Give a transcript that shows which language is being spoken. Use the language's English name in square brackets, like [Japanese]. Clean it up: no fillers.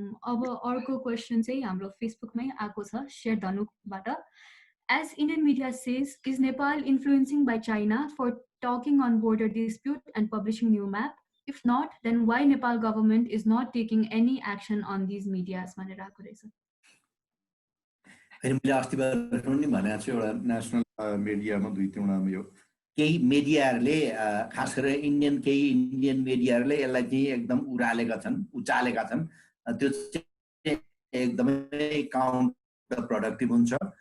[Nepali] अब अर्को क्वेसन चाहिँ हाम्रो फेसबुकमै आएको छ, share धनुकबाट। [English] As Indian media says, is Nepal influencing by China for talking on border dispute and publishing new map? If not, then why Nepal government is not taking any action on these medias? [Nepali] भनेर आएको रहेछ। मैले अस्ति पनि भनेको छु एउटा national मिडियामा दुई तीनवटा यो केही मिडियाहरूले खास गरेर केही इन्डियन मिडियाहरूले यसलाई चाहिँ एकदम उचालेका छन्। त्यो चाहिँ एकदमै [English] counterproductive [Nepali] हुन्छ।